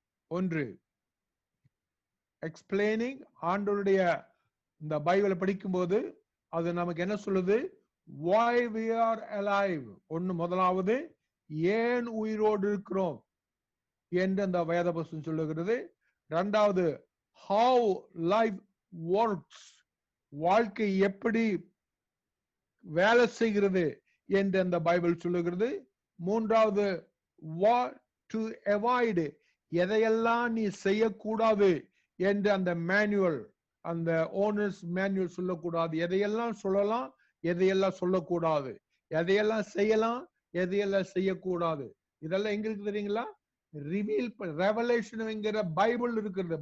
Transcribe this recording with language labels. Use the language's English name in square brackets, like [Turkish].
[Tamil] ஒன்று, எக்ஸ்பிளைனிங். ஆண்டவருடைய இந்த பைபிளை படிக்கும்போது அது நமக்கு என்ன சொல்லுது? [English] why we are alive. [Tamil] முதலாவது ஏன் உயிரோடு இருக்கிறோம் என்று அந்த வேத புத்தகம் சொல்லுகிறது. இரண்டாவது, [English] how life works. [Tamil] வாழ்க்கை எப்படி வேலை செய்கிறது என்று அந்த பைபிள் சொல்லுகிறது. மூன்றாவது, [English] what to avoid. [Tamil] எதையெல்லாம் நீ செய்யக்கூடாது என்று அந்த மேனுவல், அந்த ஓனர்ஸ் மேனுவல் சொல்லக்கூடாது. எதையெல்லாம் சொல்லலாம், எதையெல்லாம் சொல்லக்கூடாது, எதையெல்லாம் செய்யலாம், எதையெல்லாம் செய்யக்கூடாது. இதெல்லாம் எங்க இருக்கு தெரியுங்களா? ரிவீல், ரெவலேஷன்ங்கிற பைபிள் இருக்கிறது.